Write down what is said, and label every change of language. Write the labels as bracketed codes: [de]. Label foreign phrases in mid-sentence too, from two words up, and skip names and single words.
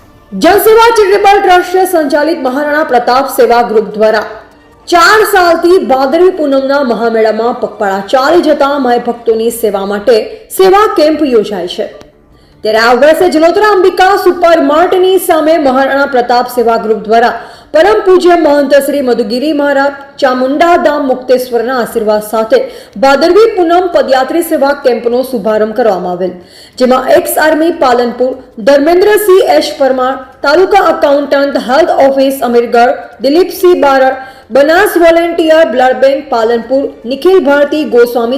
[gu] જનસેવા ચેરિટેબલ ટ્રસ્ટ સંચાલિત મહારાણા પ્રતાપ સેવા ગ્રુપ દ્વારા 4 સાલથી ભાદરવી પૂનમના મહામેળામાં પગપાળા ચાલી જતા માઈ ભક્તોની સેવા માટે સેવા કેમ્પ યોજાય છે। ત્યારે આ વર્ષે જલોત્રા અંબિકા સુપર માર્ટની સામે મહારાણા પ્રતાપ સેવા ગ્રુપ દ્વારા પરમ પૂજ્ય મહંત શ્રી મધુગીરી મહારાજ ચામુંડા ધામ મુક્તેશ્વરના આશીર્વાદ સાથે ભાદરવી પૂનમ પદયાત્રી સેવા કેમ્પનો શુભારંભ કરવામાં આવેલ, જેમાં એક્સ આર્મી પાલનપુર ધર્મેન્દ્રસિંહ એચ પરમાર, તાલુકા અકાઉન્ટન્ટ હેલ્થ ઓફિસ અમીરગઢ દિલીપસિંહ બારડ, બનાસ વોલેન્ટિયર બ્લડ બેંક પાલનપુર નિખિલ ભારતી ગોસ્વામી